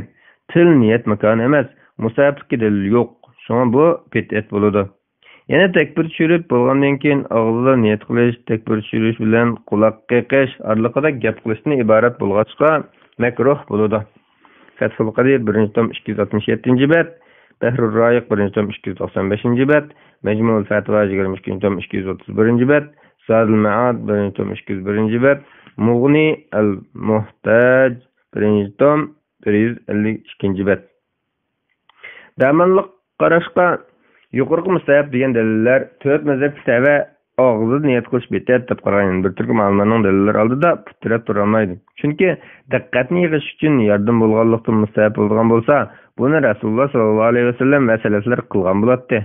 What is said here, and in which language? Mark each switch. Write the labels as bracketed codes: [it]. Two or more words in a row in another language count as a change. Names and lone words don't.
[uz] Til niyat makoni emas, mustahablikka dalil yo'q. Shunga bu bid'at bo'ladi. Yana takbir tushirib bo'lgandan keyin og'izda niyat qilish, takbir tushirish bilan quloq qiqish oraliqida gap qilishni iborat bo'lg'achqa makruh bo'ladi. Fathul Qadir 1-tom 267-bet, Bahrur Rayiq 1-tom 295-bet, Majmu'ul Fatwa 22-tom 231-bet, Zadul Ma'ad 1-tom 201-bet, Mughni al-Muhtaj 1-tom 152-bet. Damanliq qarashqa yuqorqi mustahab degan dalillar to'rt mazhab kitobi og'zida niyat qilish bid'at deb qaragan bir turkum olimlarning dalillari oldida putirab tura olmaydi. Chunki diqqatni yig'ish uchun yordam bo'lganlikdan mustahab bo'lgan bo'lsa, buni Rasululloh [ar] صلى الله عليه وسلم [uz] masalaslar qilgan bo'ladi.